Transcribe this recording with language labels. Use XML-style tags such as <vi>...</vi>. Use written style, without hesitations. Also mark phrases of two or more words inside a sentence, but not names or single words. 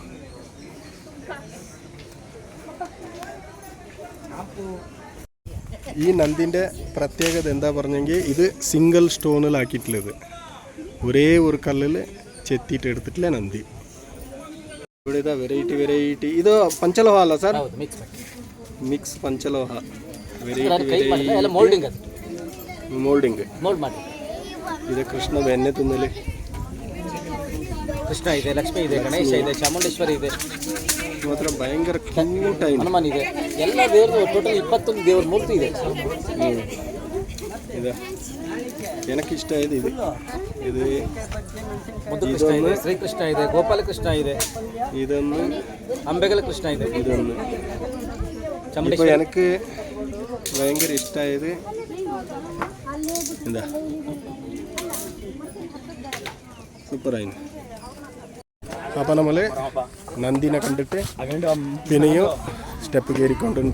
<ml>ഈ നന്ദിൻ്റെ പ്രത്യേകത എന്താ പറഞ്ഞെങ്കിൽ ഇത് സിംഗിൾ സ്റ്റോണിലാക്കിയിട്ടുള്ളത്. ഒരേ ഒരു കല്ലിൽ ചെത്തിയിട്ട് എടുത്തിട്ടില്ല നന്ദി. ഇവിടെ ഇതാ വെറൈറ്റി. ഇത് പഞ്ചലോഹ അല്ല സാർ?</ml> <kn>ಮಿಕ್ಸ್ ಪಂಚಲೋಹ. ಮೋಲ್ಡಿಂಗ್. ಇದು ಕೃಷ್ಣ ಬೆಣ್ಣೆ ತಿನ್ನಲಿ. ಕೃಷ್ಣ ಇದೆ, ಲಕ್ಷ್ಮಿ ಇದೆ, ಗಣೇಶ ಇದೆ, ಚಾಮುಂಡೇಶ್ವರಿ ಇದೆ, ಮಾತ್ರ ಭಯಂಕರ ಕ್ಯೂಟ್ ಆಗಿದೆ. ಹನುಮಾನ್ ಇದೆ. ಎಲ್ಲ ದೇವರು ಟೋಟಲ್ 21 ದೇವರ ಮೂರ್ತಿ ಇದೆ. ಇದೆ எனக்கு ಇಷ್ಟ ಇದೆ. ಇದು ಕೃಷ್ಣ ಇದೆ, ಶ್ರೀಕೃಷ್ಣ ಇದೆ, ಗೋಪಾಲಕೃಷ್ಣ ಇದೆ, ಇದೊಂದು ಅಂಬೆಗಲ ಕೃಷ್ಣ ಇದೆ,</kn> <ml>ಇದೊಂದು ഇപ്പോൾ എനിക്ക് ഭയങ്കര ഇഷ്ടമായത് എന്താ സൂപ്പറായിരുന്നു. അപ്പോൾ നമ്മൾ നന്ദിനെ കണ്ടിട്ട് പിന്നെയും സ്റ്റെപ്പ് കയറിക്കൊണ്ടുണ്ട്.</ml>